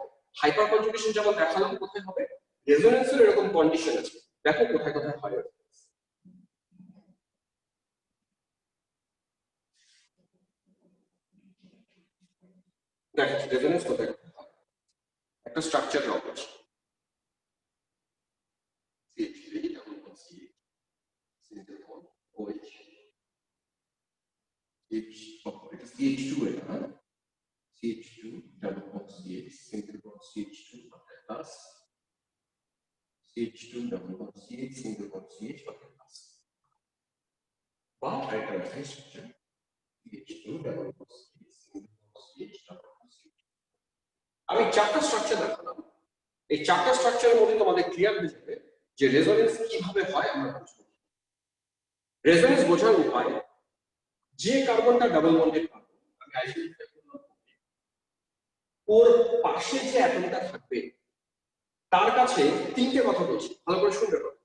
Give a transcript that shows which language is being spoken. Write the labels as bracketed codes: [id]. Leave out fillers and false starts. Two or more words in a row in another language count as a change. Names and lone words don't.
[en] hyper conjugation [bn] যেমন দেখালাম কোথায় হবে, রেজোনেন্সের এরকম কন্ডিশন আছে, দেখো কোথায় কোথায় হয়। দেখো রেজোনেন্স কোথায় কোথায় হয়। [en] একটা structure draw করছি, CH3 double bond CH single bond OH এটা CH2 [bn] এটা না, [en] CH2 double bond CH single bond CH2 plus CH2 double bond CH single bond CH plus [bn] বা আরেকটা আছে [en] স্ট্রাকচার CH2 double bond CH single bond CH double bond CH। [bn] আমি চারটা স্ট্রাকচার দেখালাম, এই চারটা স্ট্রাকচারের মধ্যে তোমাদের ক্লিয়ার হয়ে যাবে যে রেজোনেন্স কিভাবে হয় আমরা বুঝবো। রেজোনেন্স বোঝার উপায়, যে কার্বনটা [en] double bonded [bn] কার্বন, আমি আইসোলেট করলাম, ওর পাশে যে অ্যাটমটা থাকবে তার কাছে তিনটে কথা বলছি, ভালো করে শুনতে পারো।